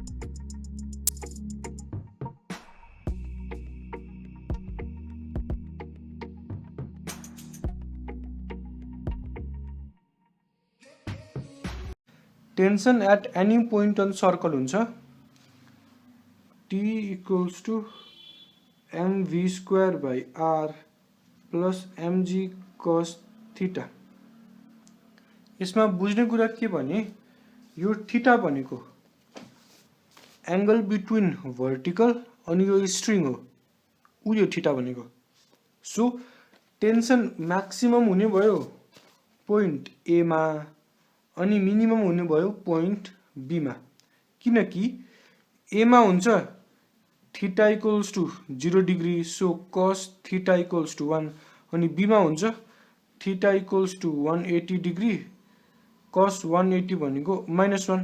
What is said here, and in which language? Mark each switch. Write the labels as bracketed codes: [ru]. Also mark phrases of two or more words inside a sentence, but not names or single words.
[en] tension at any point on circle हुन्छ T equals to mv square by r plus mg cos theta। [ne] यसमा बुझ्ने कुरा के भने यो थीटा भनेको [en] angle between vertical [ne] अनि यो स्ट्रिङ हो, उ यो थीटा भनेको। [en] so tension maximum [ne] हुने भयो [en] point A [ne] मा अनि मिनिमम हुने भयो [en] point B [ne] मा, किनकि ए मा हुन्छ [en] theta equals to 0 degree, so cos theta equals to 1, [ne] अनि बी मा हुन्छ [en] theta equals to 180 degree, cos 180 [ne] भनेको -1।